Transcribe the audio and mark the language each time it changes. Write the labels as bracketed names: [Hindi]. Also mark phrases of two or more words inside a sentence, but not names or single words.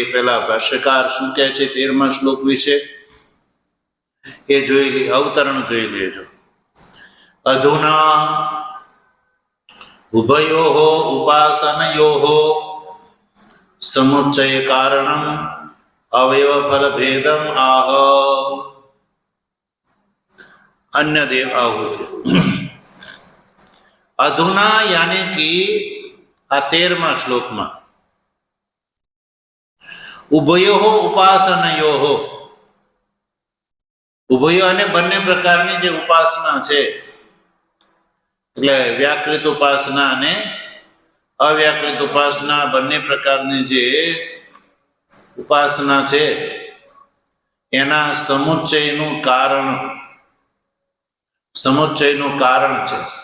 [Gujarati] પહેલા ભાષ્યકાર શું કહે છે 13મા શ્લોક વિશે એ જોઈ લઈએ, અવતરણ જોઈ લેજો. અધુના ઉભયોઃ ઉપાસનયોઃ સમુચ્ચય કારણમ અવયવ ફલ ભેદમ આહ [Sanskrit] अन्य देव आहुति. [Hindi] अधुना यानी कि [Gujarati] आ 13મા શ્લોકમાં ઉભયો ઉપાસનયો, ઉભયો અને બંને પ્રકારની જે ઉપાસના છે, એટલે વ્યાકૃત ઉપાસના અને અવ્યાકૃત ઉપાસના, બંને પ્રકારની જે ઉપાસના છે એના સમુચ્ચયનું કારણ છે.